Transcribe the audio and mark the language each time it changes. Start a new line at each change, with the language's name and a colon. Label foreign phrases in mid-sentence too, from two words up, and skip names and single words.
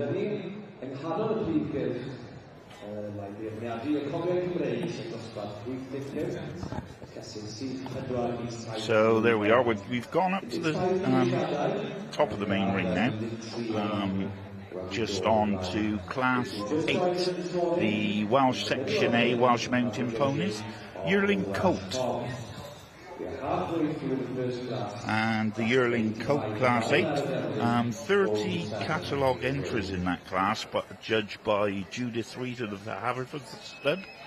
Welsh: ni, yng nghanol y prif gylch, mae beirniadu y Cofiau Cymreig yn dosbarth 85, cysyn sydd 4 i 7.
English: So there we are. We've gone up to the top of the main ring now. Just on to Class 8, the Welsh Section A Welsh Mountain Ponies, Yearling Colt. And the Yearling Colt Class 8, 30 catalogue entries in that class, but judged by Judith Reed of the Haverford stud.